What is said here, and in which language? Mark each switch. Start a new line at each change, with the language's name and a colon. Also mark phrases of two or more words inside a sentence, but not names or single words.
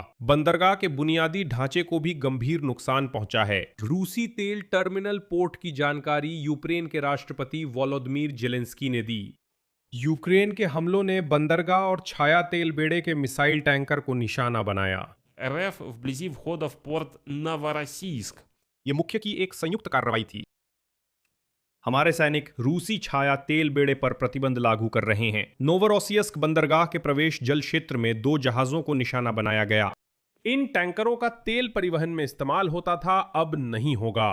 Hindi: बंदरगाह के बुनियादी ढांचे को भी गंभीर नुकसान पहुंचा है। रूसी तेल
English: terminal port
Hindi: की जानकारी यूक्रेन के राष्ट्रपति वोलोदिमीर जेलेंस्की ने दी। यूक्रेन के हमलों ने बंदरगाह और छाया तेल बेड़े के
English: missile tanker
Hindi: को निशाना बनाया।
Russian: РФ вблизи входа в порт Новороссийск.
Hindi: ये मुख्य की एक संयुक्त कार्रवाई थी। हमारे सैनिक रूसी छाया तेल बेड़े पर प्रतिबंध लागू कर रहे हैं। नोवरोसियस्क बंदरगाह के प्रवेश जल क्षेत्र में 2 जहाजों को निशाना बनाया गया। इन टैंकरों का तेल परिवहन में इस्तेमाल होता था, अब नहीं होगा।